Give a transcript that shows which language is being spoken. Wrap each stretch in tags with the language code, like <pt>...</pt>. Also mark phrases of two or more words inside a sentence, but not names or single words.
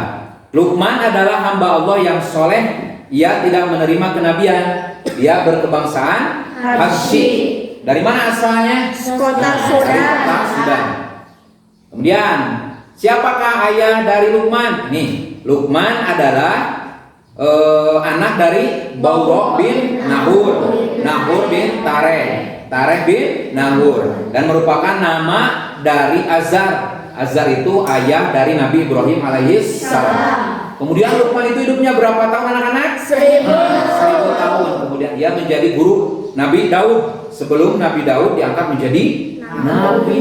<id>Luqman adalah hamba Allah yang soleh. Ia tidak menerima kenabian. Dia berkebangsaan Habsyi. Dari mana asalnya? Kota Dari kota Sudan. Kemudian, siapakah ayah dari Luqman? Nih, Luqman adalah anak dari Baura bin Nahur, Nahur bin Tareh, Tareh bin Nahur, dan merupakan nama dari Azar. Azar itu ayah dari Nabi Ibrahim alaihissalam. Kemudian Luqman itu hidupnya berapa tahun anak-anak? 1000 tahun. Kemudian dia menjadi guru Nabi Daud. Sebelum Nabi Daud diangkat menjadi Nabi.</id>